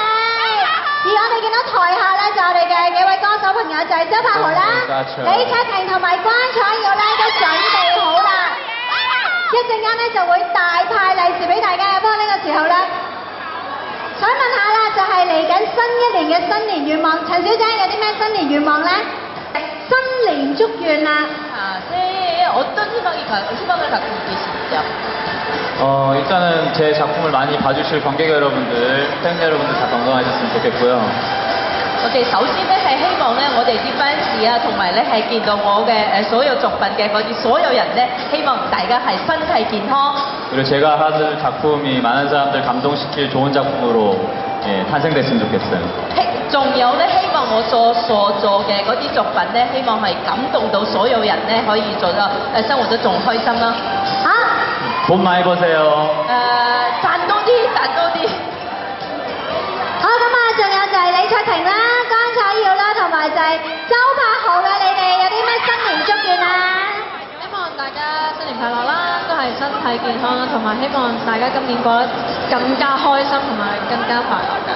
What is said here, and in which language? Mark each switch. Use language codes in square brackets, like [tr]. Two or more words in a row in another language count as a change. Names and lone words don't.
[yue] 而我哋見到台下咧就我哋嘅幾位歌手朋友就係周柏豪啦、李卓廷同埋關彩耀咧都準備好啦，一陣間咧就會大派利是俾大家嘅。不過呢個時候咧，想問下啦，就係嚟緊新一年嘅新年願望，陳小姐有啲咩新年願望咧？新年祝願啦！ [ko] 새해에 어떤 희망을 갖고 계시죠? 일단은 제 작품을 많이 봐주실 관객 여러분들, 팬 여러분들 다 건강하셨으면 좋겠고요. [yue] 我哋首先咧係希望咧，我哋啲 fans 啊，同埋咧係見到我嘅所有作品嘅嗰啲所有人咧，希望大家係身體健康。 [ko] 그리고 제가 하는 작품이 많은 사람들 감동시킬 좋은 작품으로 탄생됐으면 좋겠어요. [yue] 仲有咧，希望我所做嘅嗰啲作品咧，希望係感動到所有人咧，可以做到生活得仲開心啦。好， [ko] 돈 많이 버세요. [yue] 賺多啲，賺多啲。好咁啊，仲有就係李卓廷啦、關彩耀啦，同埋就係周柏豪嘅，你哋有啲咩新年祝願啊？希望大家新年快樂啦，都係身體健康啦，同埋希望大家今年過得更加開心同埋更加快樂㗎。